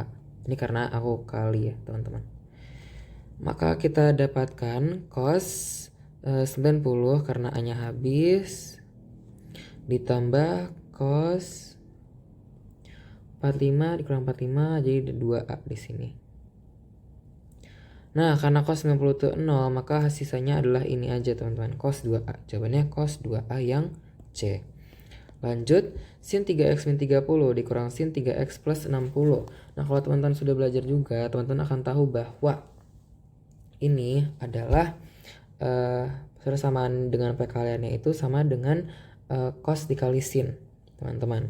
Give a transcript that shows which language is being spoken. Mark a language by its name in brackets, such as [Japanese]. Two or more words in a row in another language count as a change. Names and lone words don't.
[Indonesian] Ini karena aku kali ya, teman-teman. Maka kita dapatkan cos 90 karena A-nya habis ditambah cos 45 dikurang 45 jadi 2A di sini. Nah, karena cos 90 itu 0, maka sisanya adalah ini aja, teman-teman. Cos 2A. Jawabannya cos 2A yang C. Lanjut, sin 3x min 30 dikurang sin 3x plus 60. Nah, kalau teman-teman sudah belajar juga, teman-teman akan tahu bahwa ini adalah persamaan dengan perkaliannya itu sama dengan cos dikali sin, teman-teman.